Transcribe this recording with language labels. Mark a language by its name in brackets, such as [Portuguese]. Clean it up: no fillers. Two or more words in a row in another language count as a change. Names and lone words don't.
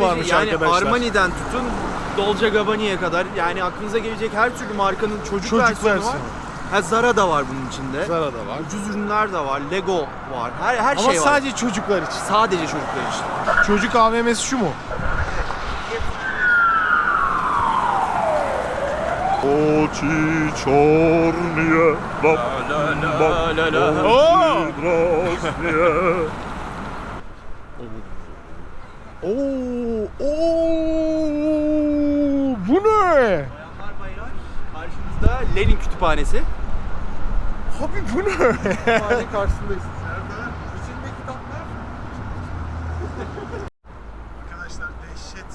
[Turkish] varmış yani arkadaşlar. Armani'den tutun Dolce Gabbani'ye kadar yani aklınıza gelecek her türlü markanın çocuk versiyonu var. Ha, Zara da var bunun içinde. Zara da var. Ucuz ürünler de var. Lego var. Her Ama şey var. sadece çocuklar için. Sadece çocuklar için. Çocuk AVM'si şu mu? [Russian] Очи чорные, баб, баб, Oo! красные. [Turkish] Bu ne? Bayanlar baylar. Karşımızda Lenin Kütüphanesi. Abi bu ne? Kütüphane karşısındayız. Arkadaşlar dehşet.